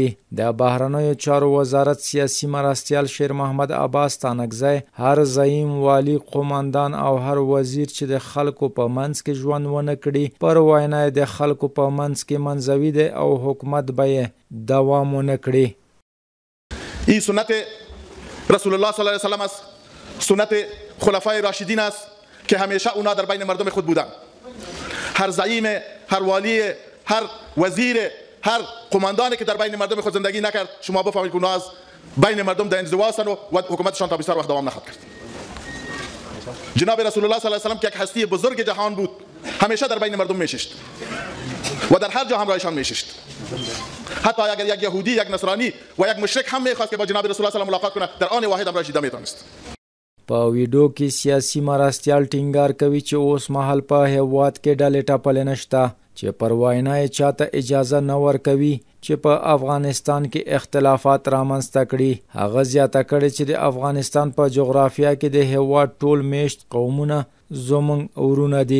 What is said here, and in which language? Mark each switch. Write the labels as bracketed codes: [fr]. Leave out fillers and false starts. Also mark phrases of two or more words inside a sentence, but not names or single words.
[ps] د بهرنیو چارو وزارت سیاسي مرستیال شیر محمد عباس ستانکزی هر زعیم والي قومندان او هر وزیر چې د خلکو په منځ کې ژوند ونه کړي پر وینا د خلکو په منځ کې منځوي دی او حکومت به یې دوام ونه کړي. [fa] این سنت [ar] رسول الله صلی الله علیه وسلم [fa] است، سنت خلفای راشدین است که همیشه اونا در بین مردم خود بودن. هر زعیم، هر والی، هر وزیر، هر قماندانی که در بین مردم خود زندگی نکرد شما بفهمید که اونا از بین مردم در انزوا هستند و حکومتشان تا بسیار وقت دوام نخواهد کرد. جناب [ar] رسول الله صلی الله علیه وسلم [fa] که یک هستی بزرگ جهان بود همیشه در بین مردم میشست و در هر جا همراهشان میشست. حتی اگر یک یهودی، یک نصرانی و یک مشرک هم میخواست که با جناب [ar] رسول الله صلی الله علیه و [fa] ملاقات کنه در آن واحد همراهش دیده میتونست. [ps] په ویډیو کې سیاسي مرستیال ټینګار کوي چې اوس مهال په هیواد کې ډلې ټپلې نشته چې پر وینا یې چاته اجازه نه ورکوي چې په افغانستان کې اختلافات رامنځته کړي. هغه زیاته کړې چې د افغانستان په جغرافیه کې د هیواد ټول میشت قومونه زموږ ورونه دي.